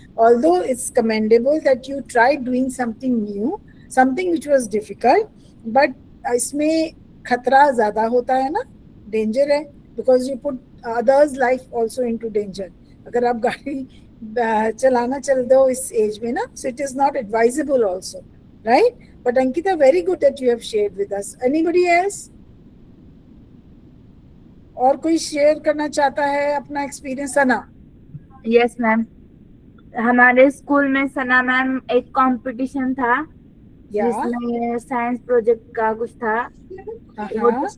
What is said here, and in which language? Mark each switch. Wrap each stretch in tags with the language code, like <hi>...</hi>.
<en>although it's commendable that you try doing something new, something which was difficult, but</en> <hi>इसमें खतरा ज्यादा होता है ना, डेंजर है,</hi> <en>Because you put others life also into danger.</en> <hi>अगर आप गाड़ी चलाना चल दो इस एज में ना,</hi> <en>so it is not advisable also, right? But Ankita, very good that you have shared with us. Anybody else?</en> <hi>और कोई शेयर करना चाहता है अपना एक्सपीरियंस? सना? यस मैम, हमारे स्कूल में सना मैम एक कंपटीशन था या जिसमें साइंस प्रोजेक्ट का कुछ था। वो</hi>